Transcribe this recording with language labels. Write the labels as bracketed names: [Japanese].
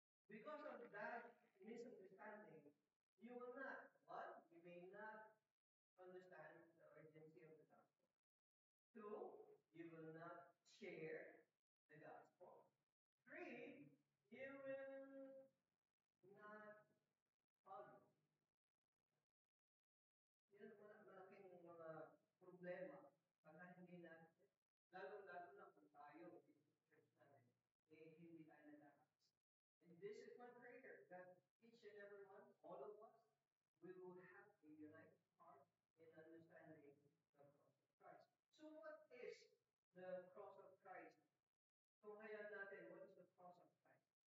[English] Because of that misunderstanding, you will not, one, you may not understand the urgency of the gospel. Two, you will not share the gospel. Three, you will not follow. [Filipino] Yan ang malaking mga problema pagka hindi natin, lalo-lalo na kung tayo, church natin, hindi tayo nagkakakas. [English] And this is my prayer, that each and every one, all of us, we will have a united heart in understanding the cross of Christ. So what is the cross of Christ? [Filipino] Tunghayan natin, [English] what is the cross of Christ?